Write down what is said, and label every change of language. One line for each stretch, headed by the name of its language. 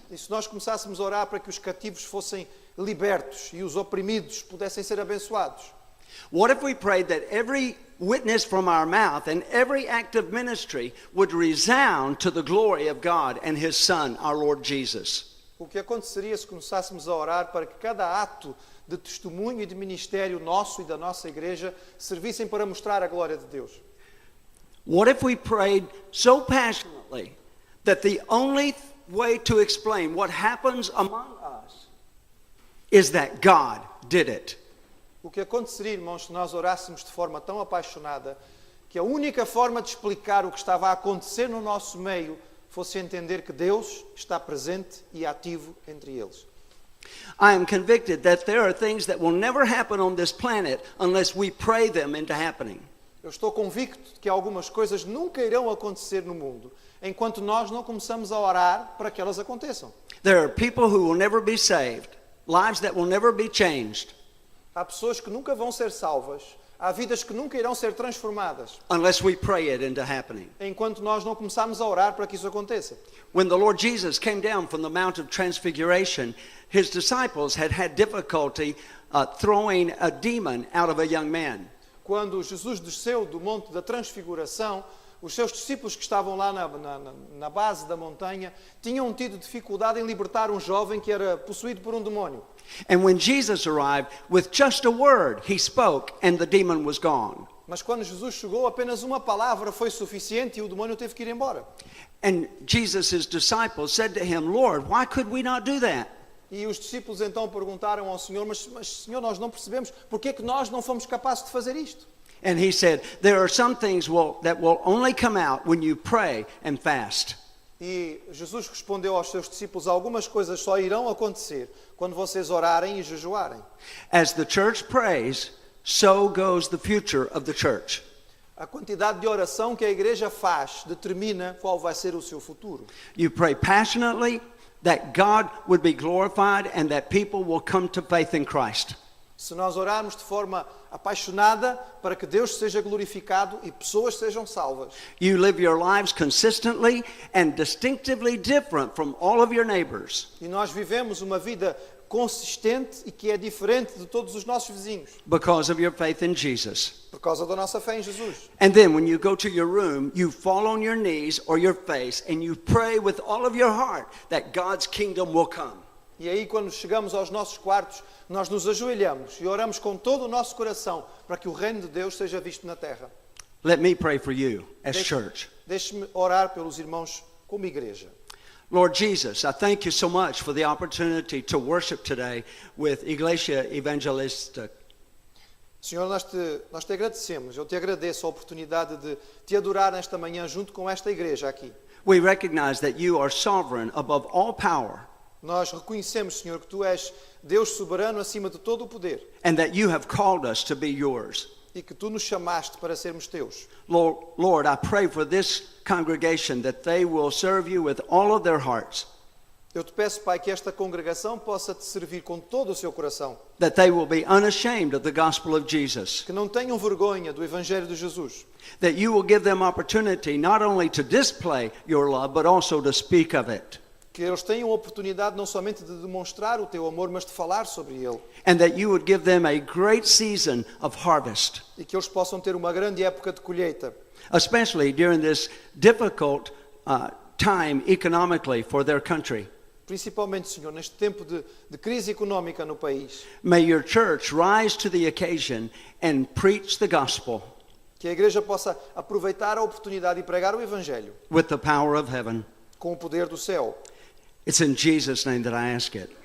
Portuguese: E se nós começássemos a orar para que os cativos fossem libertos e os oprimidos pudessem ser abençoados?
English: What if we prayed that every witness from our mouth and every act of ministry would resound to the glory of God and his Son, our Lord Jesus?
Portuguese: O que aconteceria se começássemos a orar para que cada ato de testemunho e de ministério nosso e da nossa igreja servissem para mostrar a glória de Deus?
English: What if we prayed so passionately that the only way to explain what happens among us is that God did it?
Portuguese: O que aconteceria, irmãos, se nós orássemos de forma tão apaixonada que a única forma de explicar o que estava a acontecer no nosso meio fosse entender que Deus está presente e ativo entre eles?
English: I am convicted that there are things that will never happen on this planet unless we pray them into happening.
Portuguese: Eu estou convicto de que algumas coisas nunca irão acontecer no mundo enquanto nós não começamos a orar para que elas aconteçam.
English: There are people who will never be saved, lives that will never be changed,
Portuguese: Há pessoas que nunca vão ser salvas, Há vidas que nunca irão ser transformadas
English: unless we pray it into happening.
Portuguese: enquanto nós não começarmos a orar para que isso aconteça.
English: When the Lord Jesus came down from the Mount of Transfiguration, his disciples had difficulty throwing a demon out of a young man.
Portuguese: Quando Jesus desceu do Monte da Transfiguração, os seus discípulos que estavam lá na base da montanha tinham tido dificuldade em libertar um jovem que era possuído por um demónio.
English: And when Jesus arrived, with just a word, he spoke and the demon was gone.
Portuguese: Mas quando Jesus chegou, apenas uma palavra foi suficiente e o demónio teve que ir embora.
English: And Jesus' disciples said to him, Lord, why could we not do that?
Portuguese: E os discípulos então perguntaram ao Senhor, mas Senhor, nós não percebemos, porque é que nós não fomos capazes de fazer isto?
English: And he said, there are some things that will only come out when you pray and fast.
Portuguese: E Jesus respondeu aos seus discípulos, algumas coisas só irão acontecer quando vocês orarem e jejuarem.
English: As the church prays, so goes the future of the church.
Portuguese: A quantidade de oração que a igreja faz determina qual vai ser o seu futuro.
English: You pray passionately that God would be glorified and that people will come to faith in Christ.
Portuguese: Se nós orarmos de forma apaixonada para que Deus seja glorificado e pessoas sejam salvas.
English: You live your lives consistently and distinctively different from all of your neighbors.
Portuguese: E nós vivemos uma vida consistente e que é diferente de todos os nossos vizinhos.
English: Because of your faith in Jesus.
Portuguese: Por causa da nossa fé em Jesus.
English: And then when you go to your room, you fall on your knees or your face and you pray with all of your heart that God's kingdom will come.
Portuguese: E aí quando chegamos aos nossos quartos, nós nos ajoelhamos e oramos com todo o nosso coração para que o reino de Deus seja visto na terra.
English: Let me pray for you as church.
Portuguese: Deixe-me orar pelos irmãos como igreja.
English: Lord Jesus, I thank you so much for the opportunity to worship today with Iglesia Evangelista.
Portuguese: Senhor, nós te agradecemos, eu te agradeço a oportunidade de te adorar nesta manhã junto com esta igreja aqui.
English: We recognize that you are sovereign above all power.
Portuguese: Nós reconhecemos, Senhor, que Tu és Deus soberano acima de todo o poder
English: And that you have called us to be yours.
Portuguese: e que Tu nos chamaste para sermos Teus.
English: Lord, I pray for this congregation that they will serve you with all of their hearts.
Portuguese: Eu te peço, Pai, que esta congregação possa te servir com todo o seu coração.
English: That they will be unashamed of the gospel of Jesus.
Portuguese: Que não tenham vergonha do Evangelho de Jesus.
English: That you will give them opportunity not only to display your love, but also to speak of it.
Portuguese: Que eles tenham a oportunidade não somente de demonstrar o Teu amor, mas de falar sobre Ele.
English: And that you would give them a great season of harvest.
Portuguese: E que eles possam ter uma grande época de colheita.
English: Especially during this difficult time economically for their country.
Portuguese: Principalmente, Senhor, neste tempo de crise económica no país.
English: May your church rise to the occasion and preach the gospel.
Portuguese: Que a igreja possa aproveitar a oportunidade e pregar o Evangelho.
English: With the power of heaven.
Portuguese: Com o poder do céu.
English: It's in Jesus' name that I ask it.